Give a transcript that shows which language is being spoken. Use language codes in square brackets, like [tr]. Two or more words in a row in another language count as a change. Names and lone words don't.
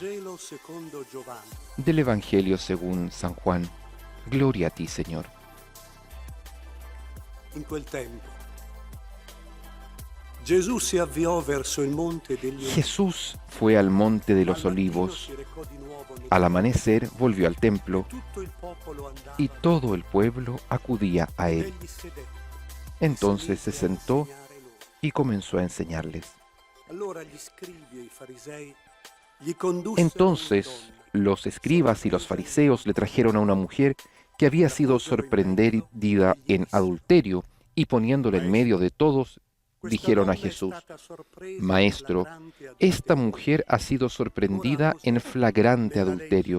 [es] Del Evangelio según San Juan. Gloria a ti, Señor. [it] In quel tempo, Gesù si avviò verso il monte degli Olivi. [es] Jesús fue al monte de los olivos. Al amanecer volvió al templo y todo el pueblo acudía a él. Entonces se sentó y comenzó a enseñarles. Entonces los escribas y los fariseos le trajeron a una mujer que había sido sorprendida en adulterio, y poniéndola en medio de todos, dijeron a Jesús: Maestro, esta mujer ha sido sorprendida en flagrante adulterio.